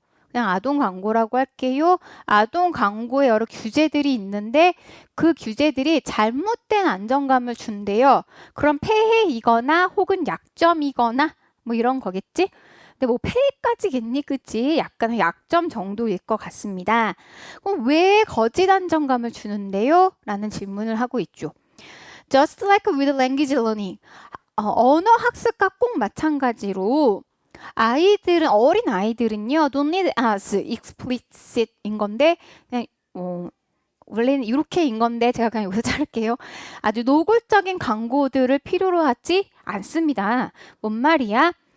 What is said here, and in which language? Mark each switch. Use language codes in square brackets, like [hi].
[ko] 그냥 아동 광고라고 할게요. 아동 광고에 여러 규제들이 있는데 그 규제들이 잘못된 안정감을 준대요. 그럼 폐해이거나 혹은 약점이거나 뭐 이런 거겠지? 근데 뭐 폐해까지겠니? 그치? 약간 약점 정도일 것 같습니다. 그럼 왜 거짓 안정감을 주는데요? 라는 질문을 하고 있죠. [en] Just like with language learning. [ko] 언어 학습과 꼭 마찬가지로 어린 아이들은요, [en] don't need as explicit [ko] 인 건데, 그냥, 원래는 이렇게인 건데, 제가 그냥 여기서 자를게요. 아주 노골적인 광고들을 필요로 하지 않습니다. 뭔 말이야?